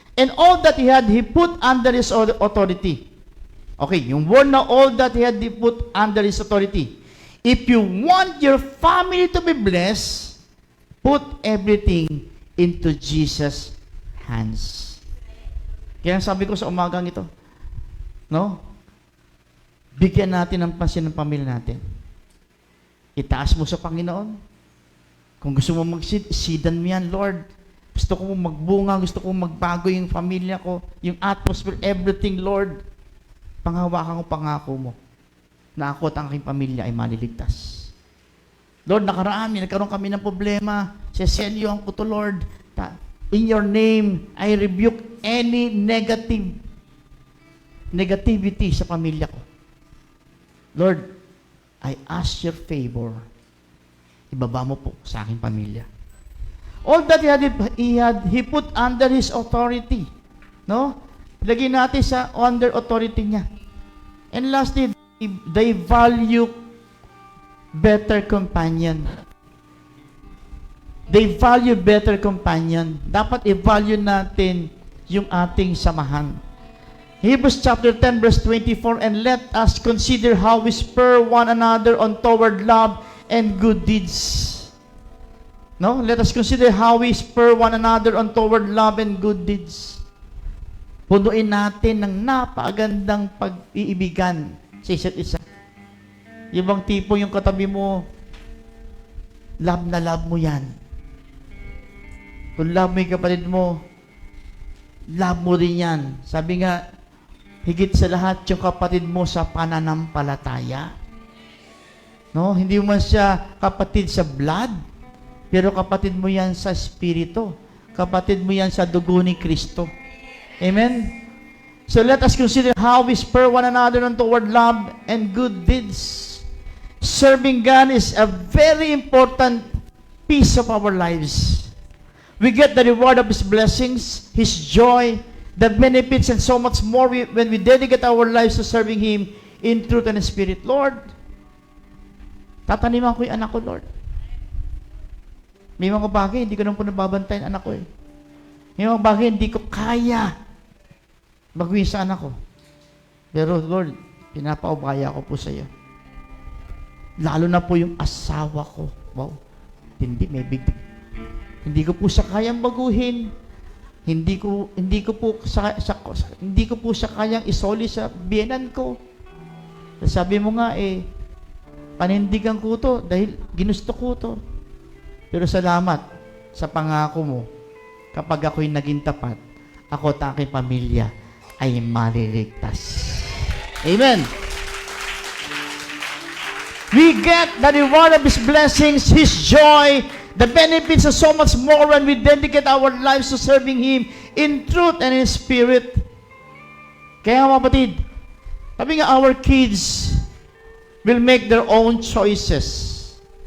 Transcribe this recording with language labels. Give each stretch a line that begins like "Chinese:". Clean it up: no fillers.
English: And all that he had, he put under his authority. Okay, yung word na all that he had, he put under his authority. If you want your family to be blessed, put everything into Jesus' hands.
Filipino: Kaya sabi ko sa umagang ito, no? Bigyan natin ng pansin ng pamilya natin. Itaas mo sa Panginoon. Kung gusto mo mag-seedan mo yan, Lord. Gusto ko magbunga, gusto ko magbago yung pamilya ko, yung atmosphere, everything, Lord. Panghawakan ko pangako mo na ako at ang aking pamilya ay maliligtas. Lord, nagkaroon kami ng problema. Sesenyohan ko to,
English: Lord. In your name, I rebuke any negativity
Filipino: sa pamilya ko.
English: Lord, I ask your favor.
Filipino: Ibaba mo po sa aking pamilya.
English: All that he put under his authority. No?
Filipino: Lagyan natin sa
English: under authority
Filipino: niya.
English: And lastly, they value better companion. They value better companion.
Filipino: Dapat i-value natin yung ating samahan.
English: Hebrews chapter 10 verse 24, and let us consider how we spur one another on toward love and good deeds. No? Let us consider how we spur one another on toward love and good deeds.
Filipino: Punuin natin ng napakagandang pag-iibigan sa isa't isa. Yung bang tipo yung katabi mo, love na love mo yan. Kung love mo yung kapatid mo, love mo rin yan. Sabi nga, higit sa lahat yung kapatid mo sa pananampalataya. No? Hindi mo man siya kapatid sa blood, pero kapatid mo yan sa spirito. Kapatid mo yan sa dugo ni Kristo. Amen?
English: So let us consider how we spur one another on toward love and good deeds. Serving God is a very important piece of our lives. We get the reward of His blessings, His joy, the benefits, and so much more when we dedicate our lives to serving Him in truth and in spirit.
Filipino: Lord, tataniman ko yung anak ko, Lord. May mga bagay, hindi ko naman po nababantayan anak ko eh. May mga bagay, hindi ko kaya baguhin sa anak ko. Pero Lord, pinapaubaya ko po sa iyo. Lalo na po yung asawa ko. Wow, hindi Hindi ko po siya kayang baguhin. Hindi ko po siya kayang isoli sa biyenan ko. Sabi mo nga panindigan ko to dahil ginusto ko to. Pero salamat sa pangako mo. Kapag ako'y naging tapat, ako at aking pamilya ay maliligtas. Amen.
English: We get the reward of His blessings, His joy, the benefits, and so much more when we dedicate our lives to serving Him in truth and in spirit.
Filipino: Kaya mga kapatid, sabi nga,
English: our kids will make their own choices.